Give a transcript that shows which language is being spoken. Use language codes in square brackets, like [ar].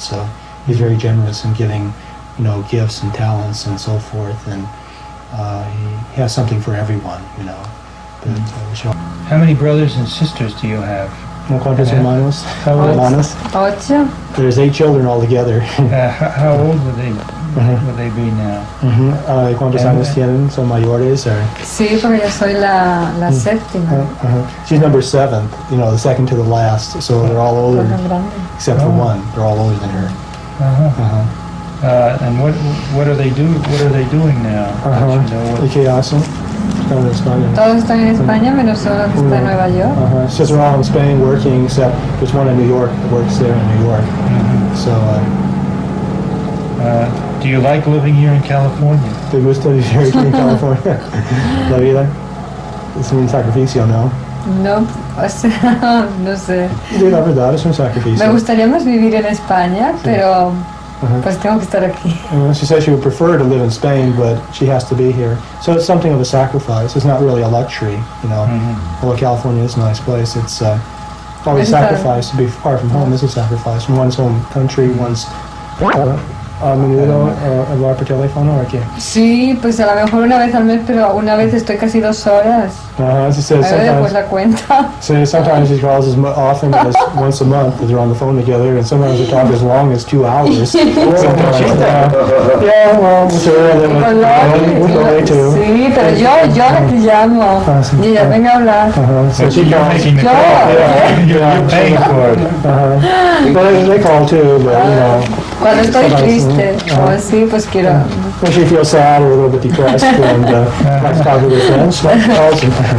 [en] So He's very generous in giving, you know, gifts and talents and so forth, and He has something for everyone, you know. But, How many brothers and sisters do you have? [es] ¿Cuántos hermanos? Hermanos? Ocho. [en] There's 8 children altogether. How old would they be now? [es] ¿Cuántos años tienen? ¿Son mayores? [en] Or? [es] Sí, porque yo soy la séptima. [en] She's number 7, you know, the second to the last, so they're all older, except for one. They're all older than her. And what are they doing now? [es] ¿Y qué hacen? Están en España. Todos están en España, menos solo que está en Nueva York. [en] She says they're all in Spain working, except there's one in New York that works there in New York. So, do you like living here in California? [es] ¿Te gusta vivir aquí en California? La vida es un sacrificio, ¿no? No, o sea, no sé. Sí, la verdad es un sacrificio. Me gustaría más vivir en España, pero pues tengo que estar aquí. [en] She says she would prefer to live in Spain, but she has to be here. So it's something of a sacrifice. It's not really a luxury, you know. Although California is a nice place, it's always a sacrifice. To be far from home is a sacrifice. From one's home country, one's [es] a menudo hablar por teléfono o qué? Sí, pues a lo mejor una vez al mes, pero una vez estoy casi 2 horas. [en] She says [es] A ver, después la cuenta. [en] sometimes he calls as often as once a month because they're on the phone together, and sometimes they talk as long as 2 hours. Sometimes, yeah, well, with her, with Loli too. [es] Sí, pero yo la que llamo. Y ella venga a hablar. [en] So she You're calls. making the call. You're paying for it. Well, they call too, but you know. [es] Cuando estoy triste o así, pues quiero. [en] When she feels sad or a little bit depressed and likes to talk with her friends, she calls them.